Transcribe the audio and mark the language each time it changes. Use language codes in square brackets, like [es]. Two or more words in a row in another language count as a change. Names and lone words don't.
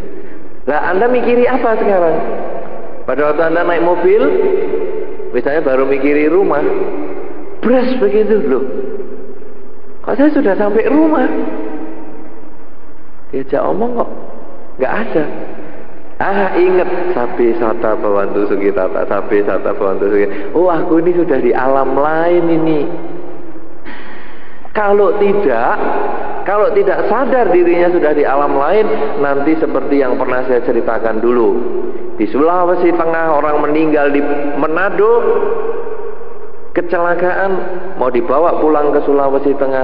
[id] Lah Anda mikiri apa sekarang? Pada waktu Anda naik mobil, misalnya baru mikiri rumah. Terus begitu loh. Kok saya sudah sampai rumah? Diajak omong kok nggak ada. [pi] Ingat sabe sata bawantu sugitata, sabe sata bawantu sugitata. [id] Oh, aku ini sudah di alam lain ini. Kalau tidak sadar dirinya sudah di alam lain, nanti seperti yang pernah saya ceritakan dulu. Di Sulawesi Tengah orang meninggal di Manado, kecelakaan, mau dibawa pulang ke Sulawesi Tengah.